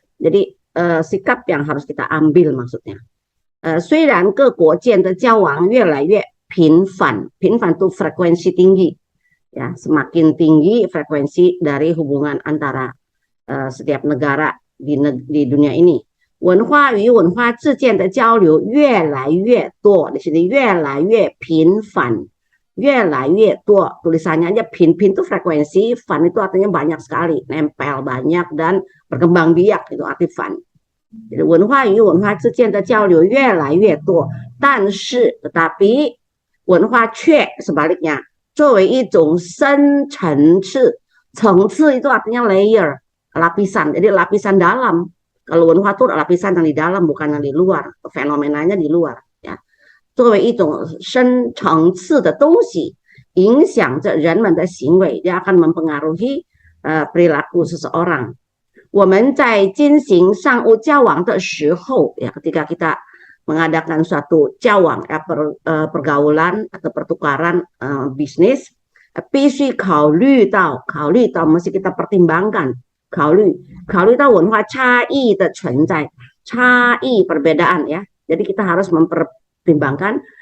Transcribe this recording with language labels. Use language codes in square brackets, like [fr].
[id] Jadi sikap yang harus kita ambil maksudnya. [zh] 虽然各国间的交往越来越频繁，频繁 [id] itu frekuensi tinggi, ya semakin tinggi frekuensi dari hubungan antara setiap negara di dunia ini. [zh] 文化与文化之间的交流越来越多， [id] di sini [zh] 越来越频繁，越来越多 [id] tulisannya aja pin itu frekuensi, fan itu artinya banyak sekali, nempel banyak dan berkembang biak itu arti fan. [zh] 文化与文化之间的交流越来越多，但是 [id] tetapi [zh] 文化却 [id] sebaliknya [zh] 作为一种深层次，层次 [id] itu artinya layer, lapisan, jadi lapisan dalam. Kalau文化 itu lapisan yang di dalam bukan yang di luar, fenomenanya di luar ya. [zh] 作为一种深层次的东西，影响着人们的行为， [id] dia akan mempengaruhi perilaku seseorang. [zh] 我们在进行商务交往的时候 [id] ya ketika kita mengadakan suatu 交往 pergaulan atau pertukaran bisnis [zh] 必须考虑到 [id] mesti kita pertimbangkan [zh] 考虑到文化差异的存在 [id] 差异 perbedaan ya jadi kita harus mempertimbangkan